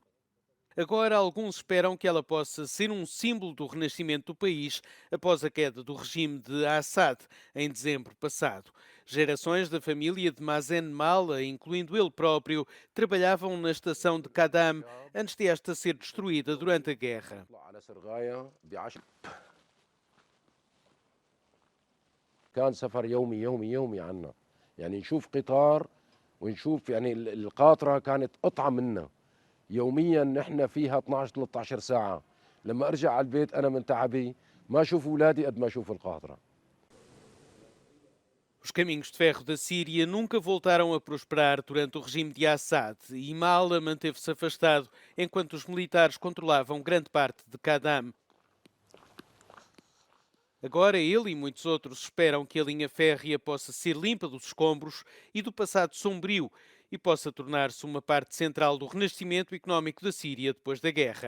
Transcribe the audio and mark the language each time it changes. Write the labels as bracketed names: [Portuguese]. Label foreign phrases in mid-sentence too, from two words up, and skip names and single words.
[Portuguese] Agora, alguns esperam que ela possa ser um símbolo do renascimento do país após a queda do regime de Assad em dezembro passado. Gerações da família de Mazen Mala, incluindo ele próprio, trabalhavam na estação de Kadam antes de esta ser destruída durante a guerra. [Arabic] كان سفر يومي عنا يعني نشوف قطار ونشوف يعني القاطرة كانت قطعة منا يوميا نحن فيها 12-13 ساعة لما أرجع على البيت أنا من تعبي ما أشوف أولادي قد ما أشوف القاطرة. [Portuguese] Os caminhos de ferro da Síria nunca voltaram a prosperar durante o regime de Assad e Mala manteve-se afastado enquanto os militares controlavam grande parte de Kadam. Agora ele e muitos outros esperam que a linha férrea possa ser limpa dos escombros e do passado sombrio e possa tornar-se uma parte central do renascimento económico da Síria depois da guerra.